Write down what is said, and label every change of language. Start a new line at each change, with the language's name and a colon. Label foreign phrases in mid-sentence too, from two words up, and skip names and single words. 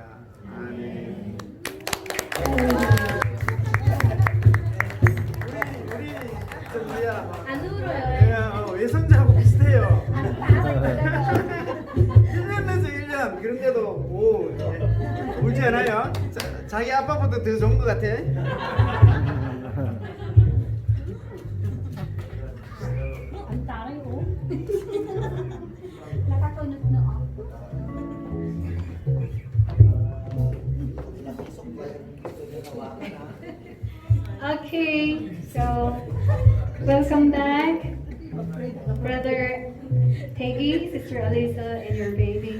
Korean: 아멘. 우리 저 뭐야? 안 울어요. 외손자하고 비슷해요. 아, 1년 내서 1년. 그런데도 오, 울지 않아요? 자기 아빠보다 더 좋은 것 같아.
Filipino: Ang taray oh. Nakakunot na ako.
English: Okay, so welcome back, Brother Peggy, Sister Alisa, and your baby.